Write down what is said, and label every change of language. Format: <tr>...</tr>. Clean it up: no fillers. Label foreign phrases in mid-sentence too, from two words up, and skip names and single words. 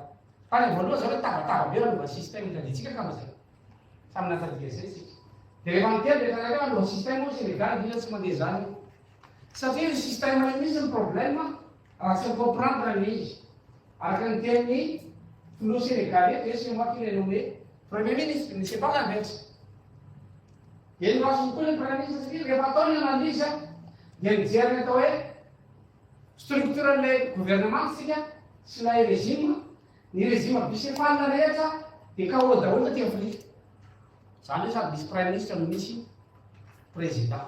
<mg>Tany voalohany zareo tabataba be anova système itaditsika kama zay. Samy natadia zay tsika. Dia rehefa miteny dia tanareo anova système ao Sénégal dina tsy mandeha zany. Satria système io misy ny problème raha tsy comprendre ny izy. Araka ny teny filoha sénégalais dia</mg> <fr>c'est moi qui l'ai nommé premier ministre, ne c'est pas l'inverse.</fr> <mg>Dia ny masony koa ny</mg> <fr>premier ministre</fr> <mg>satria rehefa ataony analyse dia mijery ny atao hoe structuran'ilay gouvernementsika sy ilay régime, ny</mg> <fr>régime bicéphale</fr> <mg>rehetra dia KO daholo ty Afrika. Zany hoe sady misy</mg> <fr>premier ministre</fr> <mg>no misy président.</mg>